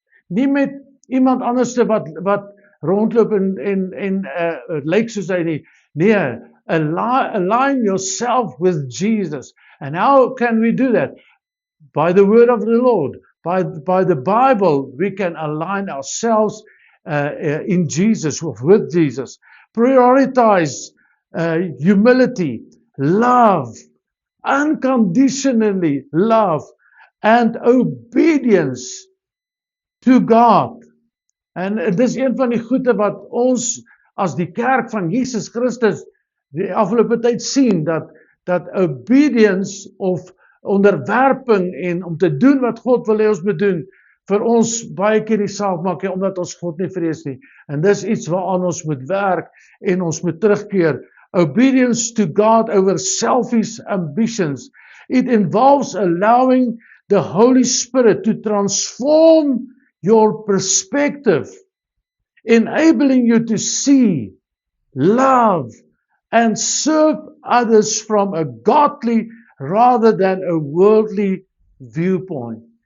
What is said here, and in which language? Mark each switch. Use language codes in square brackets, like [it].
[af] Nie met iemand anders wat rondloop en lyk soos hy nie. Nee, [en] Align yourself with Jesus. And how can we do that? By the word of the Lord. By the Bible, we can align ourselves in Jesus, with Jesus. Prioritize humility, love, unconditionally love, and obedience to God. [af] En dis een van die goeie wat ons as die kerk van Jesus Christus die afgelope tyd sien, dat [en] obedience [af] of onderwerping en om te doen wat God wil hê ons moet doen, vir ons baie keer die saak maak, omdat ons God nie vrees nie. En dis iets waaraan ons moet werk en ons moet terugkeer. [en] Obedience to God over selfish ambitions. It involves allowing the Holy Spirit to transform your perspective, enabling you to see, love, and serve others from a godly rather than a worldly viewpoint.